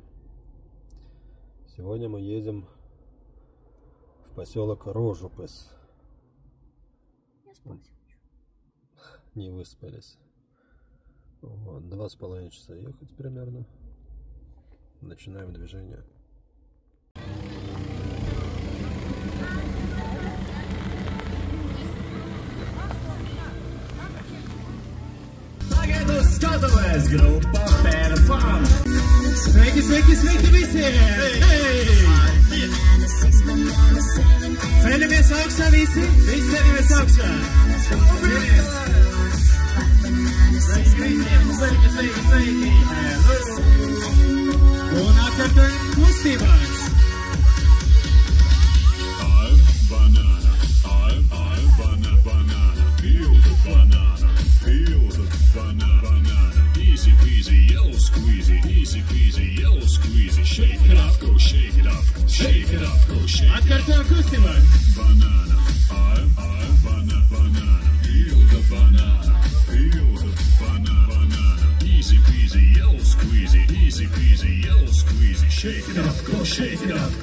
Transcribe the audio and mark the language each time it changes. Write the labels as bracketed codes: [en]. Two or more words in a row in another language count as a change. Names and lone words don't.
[ru] Сегодня мы едем в поселок Рожупес. Я спать хочу. Не выспались. Вот, 2,5 часа ехать примерно. Начинаем движение. [lv] Skatoties grupa Perfam! Sveiki, sveiki, sveiki visi! Ceļamies augšā visi! Visi ceļamies augšā! Sveiki, sveiki, sveiki, sveiki! Un atkārtojam kustībās! [en] Banana, banana, feel the banana, feel the banana, easy peasy, yellow squeezy, easy peasy, yellow squeezy, shake it up, go shake it up, shake it up, go shake it up. [lv] Atkārtojam kustībās! [en] Banana, banana, feel the banana, easy peasy, yellow squeezy, shake it up, go shake it up.